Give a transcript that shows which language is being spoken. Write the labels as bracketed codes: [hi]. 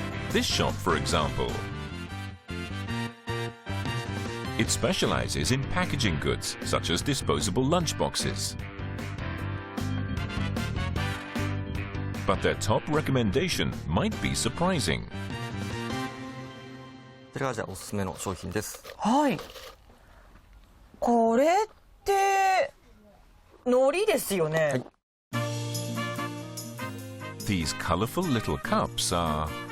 [en] This shop, for example, it specializes in packaging goods such as disposable lunchboxes. But their top recommendation might be surprising. [ja] こちらがじゃあおすすめの商品です。はい。これって海苔ですよね。はい。 [en] These colorful little cups are